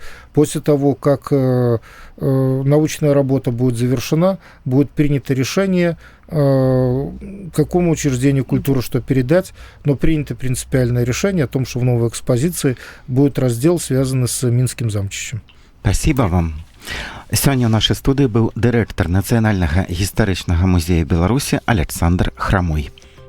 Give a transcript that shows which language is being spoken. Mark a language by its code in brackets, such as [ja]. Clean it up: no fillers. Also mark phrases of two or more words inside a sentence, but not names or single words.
[ru] После того, как научная работа будет завершена, будет принято решение, какому учреждению культуры что передать, но принято принципиальное решение о том, что в новой экспозиции будет раздел, связанный с Минским замчищем. Спасибо вам. [be] Сёння ў нашай студыі быў дырэктар Нацыянальнага гістарычнага музея Беларусі Александр Храмой.